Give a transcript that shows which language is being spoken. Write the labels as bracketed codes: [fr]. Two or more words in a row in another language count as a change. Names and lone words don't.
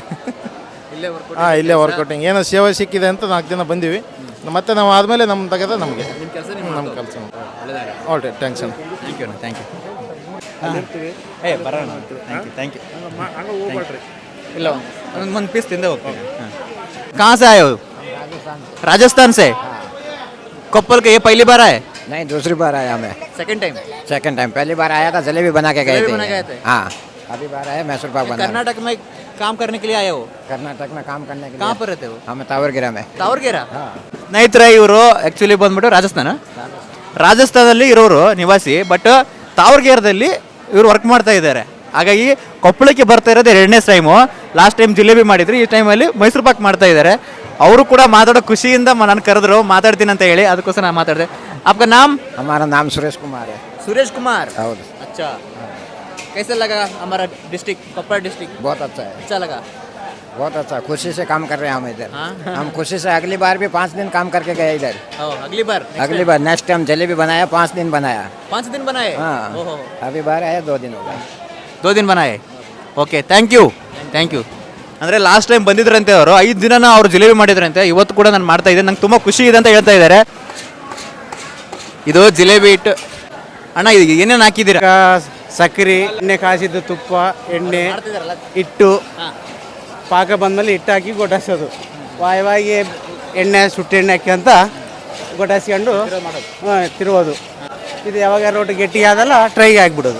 [kn] ಇಲ್ಲೇ ವರ್ಕೌಟಿಂಗ್ ಏನೋ ಸೇವೆ ಸಿಕ್ಕಿದೆ ಅಂತ 4 ದಿನ ಬಂದೀವಿ. ಮತ್ತೆ ನಾವು ಆದಮೇಲೆ ನಮ್ಮ ತೆಗೆದ ನಮಗೆ ನಮ್ಮ ಕೆಲಸ. [en] all right, thanks ಅಣ್ಣ. thank you. ಬರೋಣ. thank you. [kn] ಇಲ್ಲ, ಒಂದು ಪೀಸ್ ತಿಂದೆ ಹೋಗ್ತೀನಿ. [hi] कहाँ से आए हो? राजस्थान से. कोप्पल के ये पहली बार आए? नहीं, दूसरी बार आया मैं. [en] second time. [hi] पहली बार आया था, जलेबी बना के गए थे. हाँ, अभी बार आया मैसूर पाक बना. कर्नाटक में काम करने के लिए आए हो? कर्नाटक में काम करने के लिए. कहाँ पर रहते हो? हमें तावरगिरा में. [kn] ತಾವರ್ಗೆರೆ. ಸ್ನೇಹಿತರೆ, ಇವರು ಆ್ಯಕ್ಚುಲಿ ಬಂದ್ಬಿಟ್ಟು ರಾಜಸ್ಥಾನದಲ್ಲಿ ಇರೋರು ನಿವಾಸಿ. ಬಟ್ ತಾವರ್ಗೆರೆದಲ್ಲಿ ಇವರು ವರ್ಕ್ ಮಾಡ್ತಾ ಇದ್ದಾರೆ. ಹಾಗಾಗಿ ಕೊಪ್ಪಳಕ್ಕೆ ಬರ್ತಾ ಇರೋದು 2ನೇ ಟೈಮು. [en] last time [kn] ಜಿಲೇಬಿ ಮಾಡಿದ್ರು, ಈ ಟೈಮಲ್ಲಿ ಮೈಸೂರು ಪಾಕ್ ಮಾಡ್ತಾ ಇದ್ದಾರೆ. ಅವರು ಕೂಡ ಮಾತಾಡೋ ಖುಷಿಯಿಂದ ನಾನು ಕರೆದ್ರು, ಮಾತಾಡ್ತೀನಿ ಅಂತ ಹೇಳಿ. ಅದಕ್ಕೋಸ್ಕರ ನಾನು ಮಾತಾಡಿದೆ. [hi] आपका नाम? हमारा नाम सुरेश कुमार है. सुरेश कुमार. अच्छा. कैसा लगा हमारा डिस्ट्रिक्ट, कोप्पल डिस्ट्रिक्ट? बहुत अच्छा है. अच्छा लगा. बहुत अच्छा खुशी से काम कर रहे हैं हम इधर हम खुशी से अगली बार भी 5 दिन काम करके गए इधर अगली बार [en] next time [hi] जलेबी बनाया 5 दिन बनाया 5 दिन बनाए हाँ अभी बार आया 2 दिन हो गए 2 दिन बनाए [en] okay thank you [kn] ಅಂದರೆ [en] last time [kn] ಬಂದಿದ್ರಂತೆ ಅವರು 5 ದಿನ ಅವ್ರು ಜಿಲೇಬಿ ಮಾಡಿದ್ರಂತೆ ಇವತ್ತು ಕೂಡ ನಾನು ಮಾಡ್ತಾ ಇದ್ದೆ ನಂಗೆ ತುಂಬ ಖುಷಿ ಇದೆ ಅಂತ ಹೇಳ್ತಾ ಇದ್ದಾರೆ ಇದು ಜಿಲೇಬಿ ಹಿಟ್ಟು ಅಣ್ಣ ಇದು ಏನೇನು ಹಾಕಿದ್ದೀರಾ ಸಕ್ಕರೆ ಎಣ್ಣೆ ಕಾಸಿದ್ದು ತುಪ್ಪ ಎಣ್ಣೆ ಹಿಟ್ಟು ಪಾಕ ಬಂದಮೇಲೆ ಹಿಟ್ಟು ಹಾಕಿ ಗೊಟಾಸೋದು ವಾಯವಾಗಿ ಎಣ್ಣೆ ಸುಟ್ಟೆಣ್ಣೆ ಹಾಕಿ ಅಂತ ಗೊಟಾಸ್ಕೊಂಡು ತಿರುವುದು ಇದು ಯಾವಾಗ ರೋಟಿ ಗಟ್ಟಿ ಆದಲ್ಲ ಟ್ರೈಗೆ ಹಾಕ್ಬಿಡೋದು